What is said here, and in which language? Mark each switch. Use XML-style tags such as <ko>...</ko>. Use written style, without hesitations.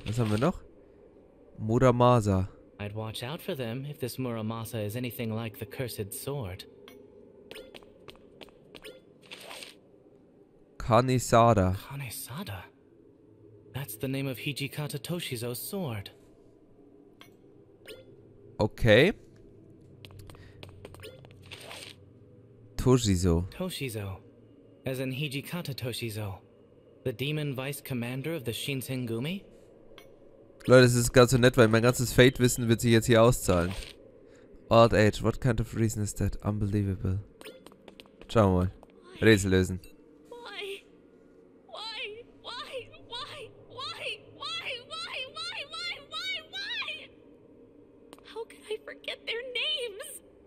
<de>Was haben wir noch? Muramasa.</de> <en>I'd watch out for them if this Muramasa is anything like the cursed sword. Kanesada. Kanesada? That's the name of Hijikata Toshizo's sword. Okay. Toshizo. Toshizo. As in Hijikata Toshizo. The demon vice commander of the Shinsengumi?</en> <de>Leute, das ist ganz so nett, weil mein ganzes Fate-Wissen wird sich jetzt hier auszahlen.</de> <en>Old age, what kind of reason is that? Unbelievable.</en> <de>Schauen wir mal. Rätsel lösen.</de> <en>How could I forget their names?</en>